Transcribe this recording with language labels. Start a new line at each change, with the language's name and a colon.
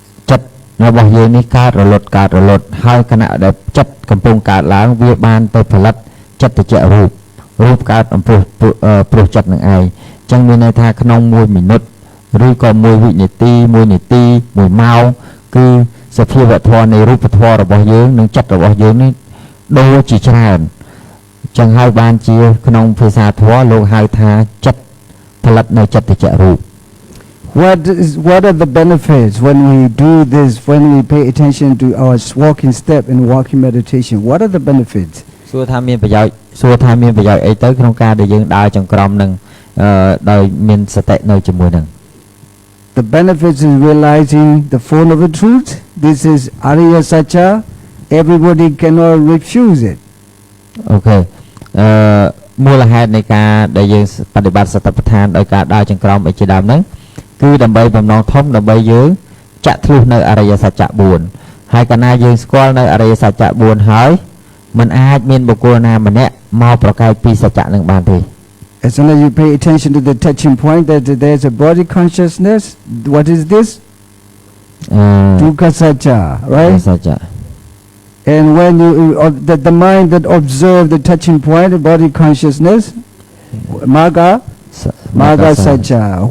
Khmer: ចិត្តរបស់យើងនេះកើតរលត់ហើយគណៈដែលចិត្តកំពុងកើតឡើងវាបានទៅផលិតចិត្តចរូបកើតអំព្រោះចិត្តនឹងឯងអញ្ចឹងមានន័យថាក្នុង1មីនិតឬក៏1វិនាទី1នាទី1ម៉ោងគឺសភាវៈធម៌នៃរូបធម៌របស់យើងនិងចិត្តរបស់យើងនេះដូចជាច្រើនអញ្ចឹងហើយបានជាក្នុងភាសាធម៌លោកហៅថាចិត្តផលិតនៅចិត្តចរូប
English: What are the benefits when we do this, when we pay attention to our walking step and walking meditation? What are the benefits?
Khmer: សួរថាមានប្រយោជន៍អីទៅក្នុងការដែលយើងដើរចង្ក្រមនឹងដោយមានសតិនៅជាមួយនឹង
English: The benefits is realizing the Four Noble Truths. This is Ariya Satya. Everybody cannot refuse it.
Khmer: អូខេមូលហេតុនៃការដែលយើងបដិបត្តិសតិប្បដ្ឋានដោយការដើរចង្ក្រមអីជាដើមហ្នឹងគឺដើម្បីបំណងធំដើម្បីយើងចាក់ធ្លុះនៅអរិយសច្ចៈ4ហើយកាលណាយើងស្គាល់នៅអរិយសច្ចៈ4ហើយมันអាចមានបុគ្គលណាម្នាក់មកប្រកែកពីសច្ចៈនឹងបានទេ
English: As soon as you pay attention to the touching point that there's a body consciousness, what is this? Dukkha Satya, right?
Khmer: សច្ចៈ
English: And when you the mind that observe the touching point, the body consciousness, Magga Satya.